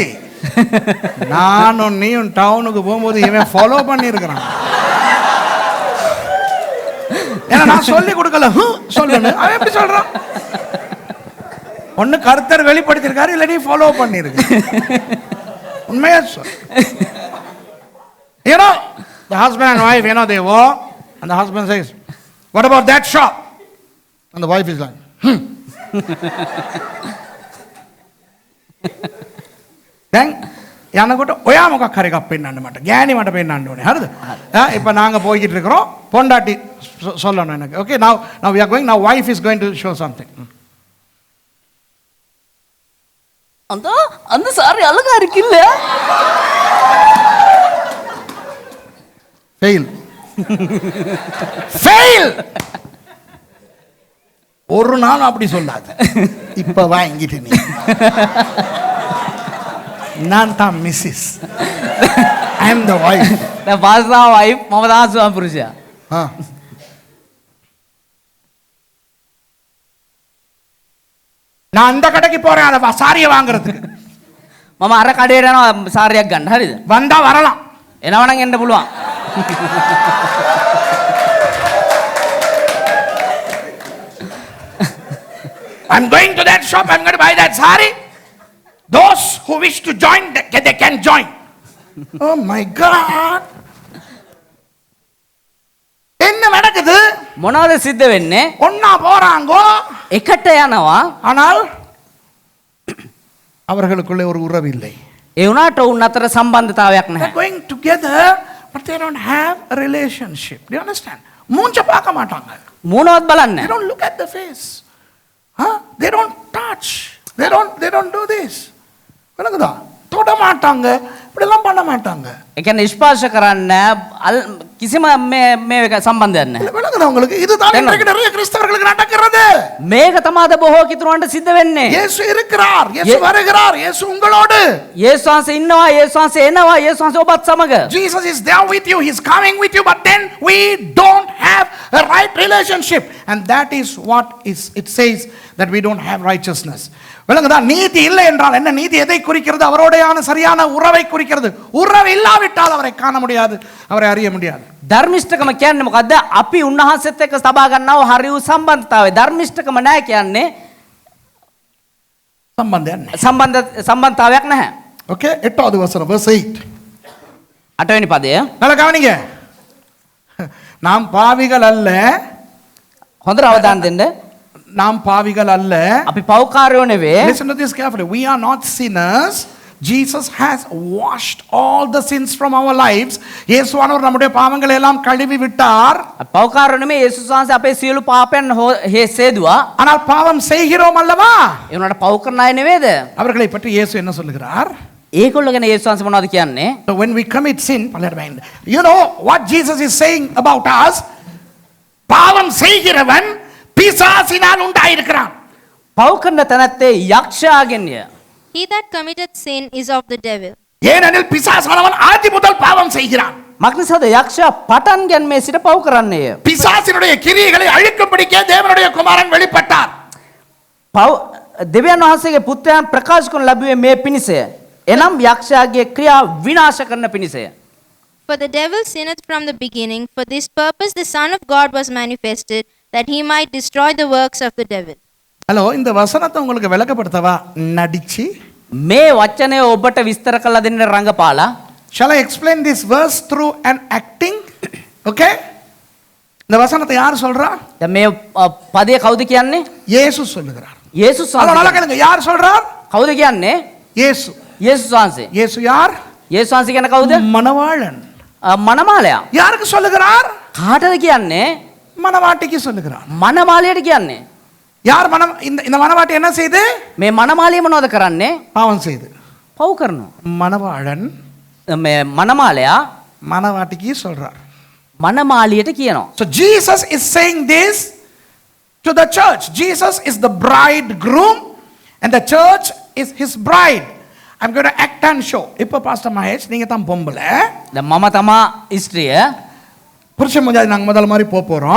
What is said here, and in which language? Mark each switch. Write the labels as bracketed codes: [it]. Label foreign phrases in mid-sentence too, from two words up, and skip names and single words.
[ta] நானும் நீயும் டவுனுக்கு போகும்போது இவன் ஃபாலோ பண்ணியிருக்கிறான். ஏன்னா நான் சொல்லி கொடுக்கல சொல்லணும், அவன் எப்படி சொல்றான்? ஒன்னு கர்த்தர் வெளிப்படுத்திருக்காரு, இல்ல நீ ஃபாலோ பண்ணிருக்க. உண்மையா சொல். [en] You know, the husband and wife, you know, they walk, and the husband says, "What about that shop?" And the wife is like, [si] දැන් යනකොට ඔයා මොකක් හරි එකක් පෙන්නන්න මට. ගෑණි මට පෙන්නන්න ඕනේ. හරිද? [ta] இப்போ நாங்க போயிட்டு இருக்கிறோம். பொண்டாட்டி சொல்லணும் எனக்கு. [en] Okay, now we are going. Now wife is going to show something. [ta] அந்த சாரி அழகா இருக்குல்ல? [en] Fail. Fail. [ta] ஒரு நாள் அப்படி சொல்லாத. இப்ப வாங்கிட்டு நீ. நான் தான் மிஸ்ஸஸ். [en] I am the wife. [si] දැන් පාස්සා වයිෆ් මම තමයි ස්වාමි පුරුෂයා. [ta] நான் அந்த கடைக்கு போறேன் அந்த சாரியை வாங்குறதுக்கு. [si] මම අර කඩේට යනවා සාරියක් ගන්න. හරිද? [ta] வந்தா வரலாம். [si] එනවනම් එන්න පුළුවන්. [en] I'm going to that shop, I'm going to buy that sari. Those who wish to join, they can join. Oh my God. [ta] என்ன நடக்குது? [si] මොනවද සිද්ධ වෙන්නේ? [ta] ஒண்ணா போறாங்கோ, [si] එකට යනවා. [ta] ஆனால் அவர்களுக்குள்ளே ஒரு உறவு இல்லை. [si] ඒ වුණාට උන් අතර සම්බන්ධතාවයක් නැහැ. [en] They're going together, but they don't have a relationship. Do you understand? [ta] மூஞ்ச பார்க்க மாட்டாங்க. [si] මූණවත් බලන්නේ [en] They [si] නැහැ. [en] don't look at the face. They don't touch. They don't do this. [ta] விளங்குதா? தொட மாட்டாங்க, இப்படிலாம் பண்ண மாட்டாங்க. [si] ඒ කියන්නේ ස්පර්ශ කරන්නේ කිසිම මේ සම්බන්ධයක් නැහැ. [ta] விளங்குதா உங்களுக்கு? இதுதான் இன்றைக்கு நிறைய கிறிஸ்தவர்களுக்கு நடக்கிறது. [si] මේක තමයි බොහෝ කිතුරන්ට සිද්ධ වෙන්නේ. [ta] இயேசு இருக்கிறார், இயேசு வருகிறார், இயேசு உங்களோடு. [si] යේසුස් වහන්සේ ඉන්නවා, යේසුස් වහන්සේ එනවා, යේසුස් වහන්සේ ඔබත් සමග. [en] Jesus is there with you, he's coming with you, but then we don't have a right relationship, and that is what it says that we don't have righteousness. [ta] விளங்குதா? நீதி இல்லை என்றால் என்ன? நீதி எதை குறிக்கிறது? அவரோடையான சரியான உறவை குறிக்கிறது. உறவு இல்லாவிட்டால் அவரை காண முடியாது, அவரை அறிய முடியாது. [si] ධර්මිෂ්ඨකම කියන්නේ මොකද්ද? අපි උන්වහන්සේත් එක්ක සබා ගන්නව හරි වූ සම්බන්ධතාවය. ධර්මිෂ්ඨකම නැහැ කියන්නේ සම්බන්ධතාවයක් නැහැ. [ta] ஓகே, 8வது வசனம், verse 8. [si] 8 වෙනි පදය. [ta] நல்லா கவனிங்க. நாம் பாவிகள் அல்ல. [si] හොඳට අවධානය දෙන්න. [ta] நாம் பாவிகள் அல்ல. [si] අපි පව්කාරයෝ නෙවෙයි. [en] Listen to this carefully. We are not sinners. Jesus has washed all the sins from our lives. [ta] இயேசுவானவர் நம்முடைய பாவங்களை எல்லாம் கழுவி விட்டார். [si] පව්කාරයෝ නෙමෙයි. යේසුස් වහන්සේ අපේ සියලු පාපයන් හේසේදුවා. [ta] ஆனால் பாவம் செய்கிறோம் அல்லவா? [si] ඒ උනාට පව් කරන අය නෙවෙයිද? [ta] அவர்களை பற்றி இயேசு என்ன சொல்லுகிறார்? [si] ඒගොල්ලෝ ගැන යේසුස් වහන්සේ මොනවද කියන්නේ? [en] So when we commit sin, you know what Jesus is saying about us? [ta] பாவம் செய்கிறவன் பிசாசினால் உண்டாயிருக்கிறான். [si] පව් කරන තැනැත්තේ යක්ෂයාගෙන්ය. [en] He that committeth sin is of the devil. [ta] ஏனெனில் பிசாசானவன் ஆதி முதல் பாவம் செய்கிறான். [si] මක්නිසාද යක්ෂයා පටන් ගැන්මේ සිට පව් කරන්නේය. [ta] பிசாசினுடைய கிரியைகளை அழிக்கும்படிக்கே தேவனுடைய குமாரன் வெளிப்பட்டார். [si] පව් දෙවියන් වහන්සේගේ පුත්‍රයන් ප්‍රකාශ කරන ලැබුවේ මේ පිණිසය. එනම් යක්ෂයාගේ ක්‍රියා විනාශ කරන පිණිසය. [en] For the devil sinneth from the beginning. For this purpose the Son of God was manifested, that he might destroy the works of the devil. [ta] ஹலோ, இந்த வசனத்தை உங்களுக்கு விளக்கப்படுத்தவா நடிச்சு? [si] මේ වචනය ඔබට විස්තර කරලා දෙන්න රංගපාලා. [en] Shall I explain this verse through an acting? [ta] Okay? இந்த வசனத்தை யார் சொல்றா? [si] දැන් මේ පදේ කවුද කියන්නේ? [ta] இயேசு சொல்லுகிறார். [si] යේසුස් [ta] ஹலோ, நல்லா [si] වහන්සේ. [ta] கேளுங்க. யார் சொல்றார்? [si] කවුද කියන්නේ? [ta] இயேசு. [si] යේසුස් වහන්සේ. [ta] இயேசு யார்? [si] යේසුස් වහන්සේ කියන්නේ කවුද? [ta] மணவாளன். [si] මනමාලයා. [ta] யாருக்கு சொல்லுகிறார்? [si] කාටද කියන්නේ? [ta] மணவாட்டிக்கு சொல்லுகிறார். [si] මනමාලයට කියන්නේ. [ta] யார் மனம்? இந்த மணவாட்டி என்ன செய்து? [si] මේ මනමාලිය මොනවද කරන්නේ? [ta] பாவம் செய்து. [si] පව් කරනවා. [ta] மணவாளன் [si] මේ මනමාලයා [ta] மணவாட்டிக்கு சொல்றார். [si] මනමාලියට කියනවා. [en] So Jesus is saying this to the church. Jesus is the bridegroom and the church is his bride. I'm going to act and show. [ta] இப்போ பாஸ்டர் மகேஷ், நீங்க தான் பொம்பளை. [si] දැන් මම තමා ස්ත්‍රිය. [ta] புருஷன் முஞ்சாதி நாங்க முதல்ல மாதிரி போறோம்.